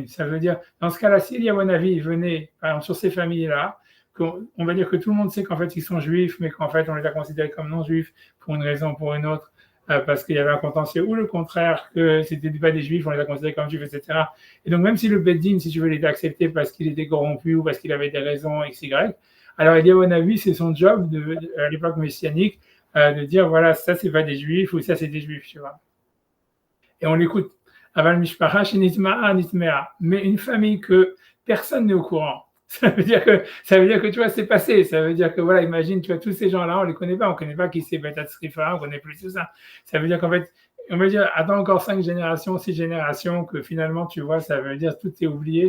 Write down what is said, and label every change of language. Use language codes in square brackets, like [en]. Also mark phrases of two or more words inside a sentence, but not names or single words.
[fr] Ça veut dire, dans ce cas-là, si Eliaou Hanavi venait, par exemple, sur ces familles-là, on va dire que tout le monde sait qu'en fait ils sont juifs, mais qu'en fait on les a considérés comme non juifs pour une raison ou pour une autre, parce qu'il y avait un contentieux, ou le contraire, que c'était pas des juifs, on les a considérés comme juifs, etc. Et donc même si le Beddin, si tu veux, l'était accepté parce qu'il était corrompu ou parce qu'il avait des raisons XY, alors Eliaou Hanavi, c'est son job à l'époque messianique de dire voilà, ça c'est pas des juifs ou ça c'est des juifs, tu vois. Et on l'écoute. [he] אבל משפחה שנטמעה נטמעה. [fr] Mais une famille que personne n'est au courant. Ça veut dire que tu vois, c'est passé. Ça veut dire que voilà, imagine, tu vois, tous ces gens-là, on les connaît pas. On connaît pas qui c'est Betat Srifa, on connaît plus tout ça. Ça veut dire qu'en fait, on va dire, attends encore 5 générations, 6 générations, que finalement, tu vois, ça veut dire tout est oublié.